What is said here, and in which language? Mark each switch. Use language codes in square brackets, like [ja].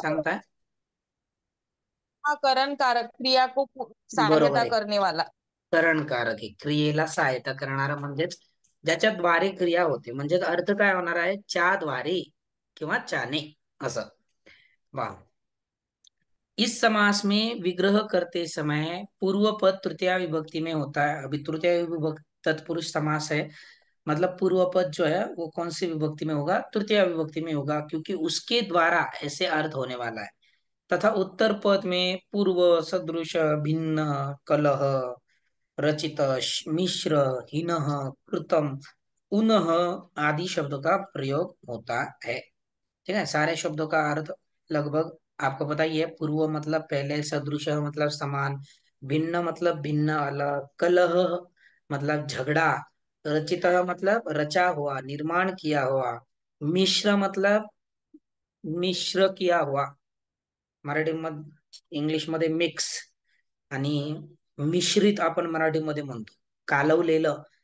[mr] सांगताय? [hi] हाँ, करण कारक, क्रिया को [mr] बरोबर [hi] सहायता [mr] आहे, [hi] करने वाला. [mr] करणकारक आहे, क्रियेला सहायता करणारा, म्हणजेच ज्याच्याद्वारे क्रिया होते. म्हणजेच अर्थ काय होणार आहे? च्या द्वारे किंवा चाने असं. वाह. [hi] इस समास में विग्रह करते समय पूर्व पद तृतीय विभक्ति में होता है. अभी तृतीय विभक्ति तत्पुरुष समास है, मतलब पूर्व पद जो है वो कौन सी विभक्ति में होगा? तृतीय विभक्ति में होगा, क्योंकि उसके द्वारा ऐसे अर्थ होने वाला है. तथा उत्तर पद में पूर्व, सदृश, भिन्न, कलह, रचित, मिश्र, हीनः, कृतम, उनः आदि शब्दों का प्रयोग होता है. ठीक है, सारे शब्दों का अर्थ लगभग आपको पता ही है. पूर्व मतलब पहले, सदृश मतलब समान, भिन्न मतलब भिन्न अलग, कलह मतलब झगड़ा, रचित मतलब रचा हुआ, निर्माण किया हुआ, मिश्र मतलब मिश्र किया हुआ, [mr] मराठी मध्ये इंग्लिश मध्ये मिक्स, आणि मिश्रित आपण मराठीमध्ये म्हणतो कालवलेलं.